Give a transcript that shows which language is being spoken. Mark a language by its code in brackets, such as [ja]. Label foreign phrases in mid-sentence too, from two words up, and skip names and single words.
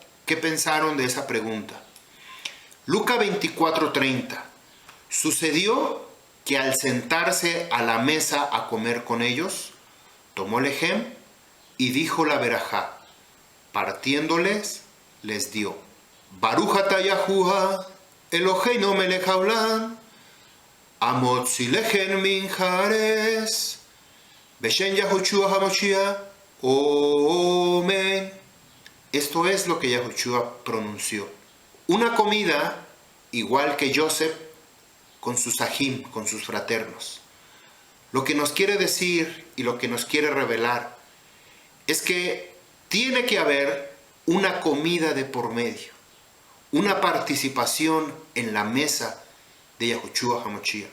[es] ¿Qué pensaron de esa pregunta? Lucas 24:30. Sucedió que al sentarse a la mesa a comer con ellos, tomó lejem y dijo la verajá. Partiéndoles, les dio: [he] ברוך אתה יהוה, אלוהינו מלך העולם, המוציא לחם מן הארץ, בשם יהושע המשיח, [es] Amén. Esto es lo que Yahushua pronunció. Una comida igual que Joseph con sus ajim, con sus fraternos. Lo que nos quiere decir y lo que nos quiere revelar es que tiene que haber una comida de por medio, una participación en la mesa de Yahushua HaMashiach.